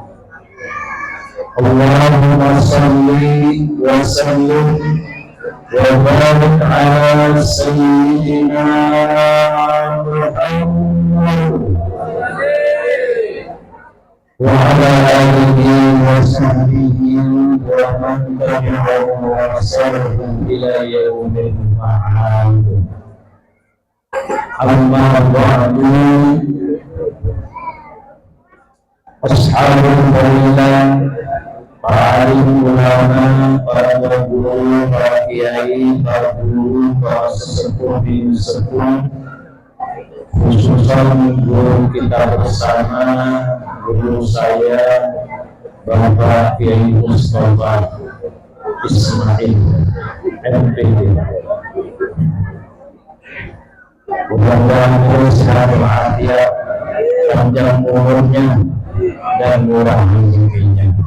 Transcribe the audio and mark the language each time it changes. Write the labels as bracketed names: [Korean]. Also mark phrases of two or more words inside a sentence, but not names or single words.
[Arabic] اللهم صل وسلم وبارك على سيدنا محمد وعلى آله وصحبه ومن تبعهم وإحسانهم إلى يوم المعاد. أما بعد. أصحاب الفضيلة, [Indonesian] para alim ulama, para guru, para kiai, para guru, para sesepuh bin sepuh, khususan guru kita bersama, guru saya Bapak Kiai Mustafa Ismail MPD. Mudah-mudahan terus sehat walafiat, panjang umurnya dan murah rezekinya.